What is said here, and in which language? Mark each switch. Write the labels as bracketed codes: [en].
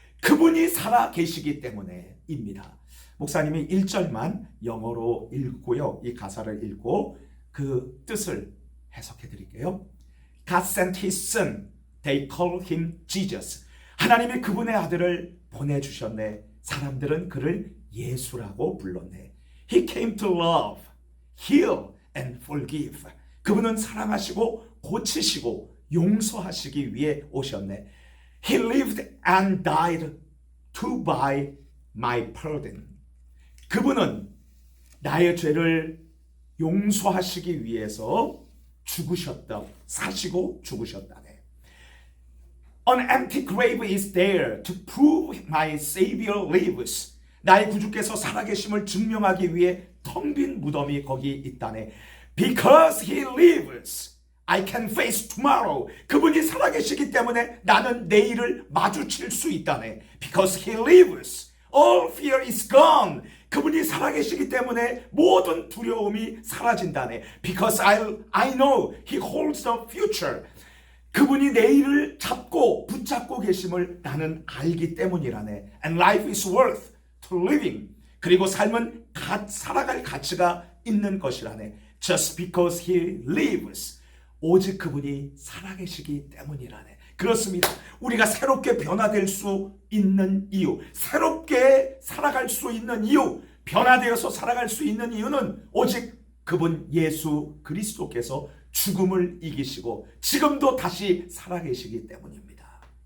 [ko] 그분이 살아 계시기 때문에입니다. 목사님이 1절만 영어로 읽고요. 이 가사를 읽고 그 뜻을 해석해 드릴게요. [en] God sent his son. They call him Jesus. [ko] 하나님이 그분의 아들을 보내주셨네. 사람들은 그를 예수라고 불렀네. [en] He came to love, heal and forgive. [ko] 그분은 사랑하시고 고치시고 용서하시기 위해 오셨네. [en] He lived and died to buy my pardon. [ko] 그분은 나의 죄를 용서하시기 위해서 죽으셨다. 사시고 죽으셨다네. [en] An empty grave is there to prove my Savior lives. [ko] 나의 구주께서 살아계심을 증명하기 위해 텅 빈 무덤이 거기 있다네. [en] Because he lives, I can face tomorrow. [ko] 그분이 살아계시기 때문에 나는 내일을 마주칠 수 있다네. [en] Because he lives, all fear is gone. [ko] 그분이 살아계시기 때문에 모든 두려움이 사라진다네. [en] Because I know he holds the future. [ko] 그분이 내일을 잡고 붙잡고 계심을 나는 알기 때문이라네. [en] And life is worth to living. [ko] 그리고 삶은 살아갈 가치가 있는 것이라네. [en] Just because he lives. [ko] 오직 그분이 살아계시기 때문이라네. 그렇습니다. 우리가 새롭게 변화될 수 있는 이유, 새롭게 살아갈 수 있는 이유, 변화되어서 살아갈 수 있는 이유는 오직 그분 예수 그리스도께서 죽음을 이기시고 지금도 다시 살아계시기 때문입니다.